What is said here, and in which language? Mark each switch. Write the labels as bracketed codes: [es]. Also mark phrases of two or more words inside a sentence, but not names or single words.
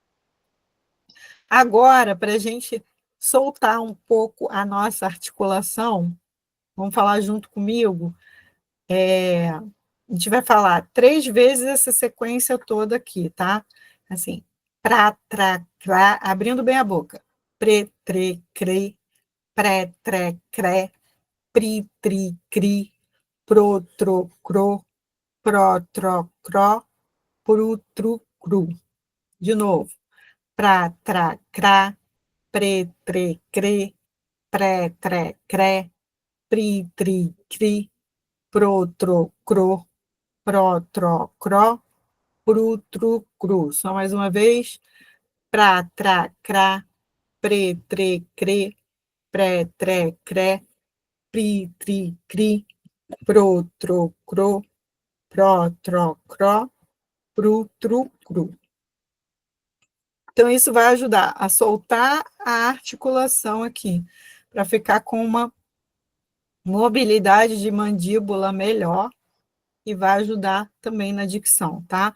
[pt] Agora, para a gente soltar um pouco a nossa articulação, vamos falar junto comigo, a gente vai falar 3 vezes essa sequência toda aqui, tá? Assim, pra, tra, cra, abrindo bem a boca. Pre, tre, cre, pré, tre, cré, pri, tri, cri, pro, tro, cro, pró, tro, cró, Pru, tru, cru. De novo. Pra, tra, cra. Pre, tre, cre. Pré, tre, cré. Pri, tri, cri. Pro, tro, cro. Pró, tro, cró. Pru, tru, cru. Só mais uma vez. Pra, tra, cra. Pre, tre, cre. Pré, tre, cré. Pri, tri, cri. Pro, tro, cro. Pró, tro, cró. Pru, tru, cru. Então, isso vai ajudar a soltar a articulação aqui, para ficar com uma mobilidade de mandíbula melhor e vai ajudar também na dicção, tá?